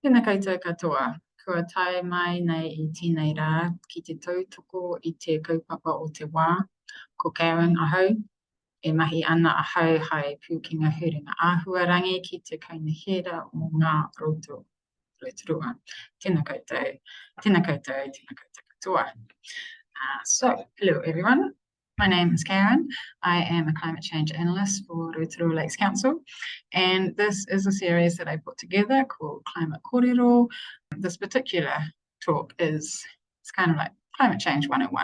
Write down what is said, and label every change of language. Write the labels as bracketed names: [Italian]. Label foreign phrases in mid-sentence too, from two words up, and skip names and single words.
[Māori] Tēnā koutou katoa, kua tae mai nei I tēnei rā ki te tautoko I te kaupapa o te wā, ko Karen ahau, e mahi ana ahau hai Pukinga Huringa Āhuarangi ki te kainihera o ngā Rotorua. Tēnā koutou, tēnā koutou, tēnā koutou katoa. [English] So, hello everyone. My name is Karen. I am a climate change analyst for Rotorua Lakes Council, and this is a series that I put together called Climate Kōrero. This particular talk it's kind of like Climate Change 101.